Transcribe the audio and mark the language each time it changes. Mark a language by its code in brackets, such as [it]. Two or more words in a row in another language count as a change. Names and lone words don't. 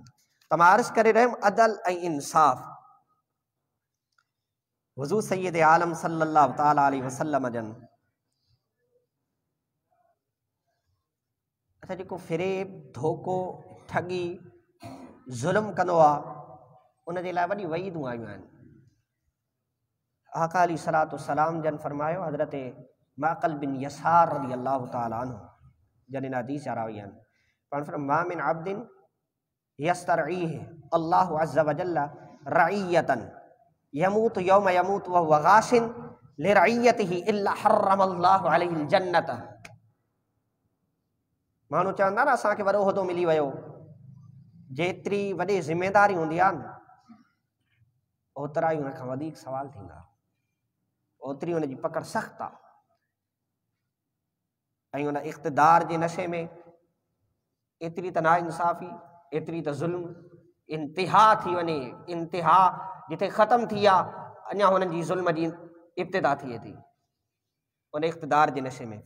[sd] त मां अर्ज़ु करे रहियुमि अदल ऐं इंसाफ़। हुज़ूर सैयद आलम [ar] صلى الله تعالى عليه وسلم [sd] जन अच्छा जेको फ़रेब, धोखो, ठगी, ज़ुल्म कंदो आहे, उनजे लाइ वॾी वईदूं आयूं आहिनि। आका [ar] عليه الصلاة والسلام [sd] जन फरमायो, हज़रत माक़ल बिन यसार [ar] رضي الله تعالى عنه [sd] जन इन हदीस जा रावी आहिनि, पाण फरमायो [ar] ما من عبد يسترعيه الله عز وجل رعية يموت يوم يموت وهو غاش لرعيته إلا حرم الله عليه الجنة. [sd] माण्हू चवंदा न असांखे वॾो उहिदो मिली वियो, जेतिरी वॾी ज़िमेदारी हूंदी आहे न ओतिरा ई हुनखां वधीक सवाल थींदा, ओतिरी हुनजी पकड़ सख़्तु आहे। ऐं हुन इक़्तिदार जे नशे में एतिरी त नाइंसाफ़ी, एतिरी त ज़ुल्म, इंतिहा थी वञे, इंतिहा जिथे ख़तमु थी आहे अञा हुननि जी ज़ुल्म जी इब्तिदा थिए थी उन इक़्तिदार जे नशे में।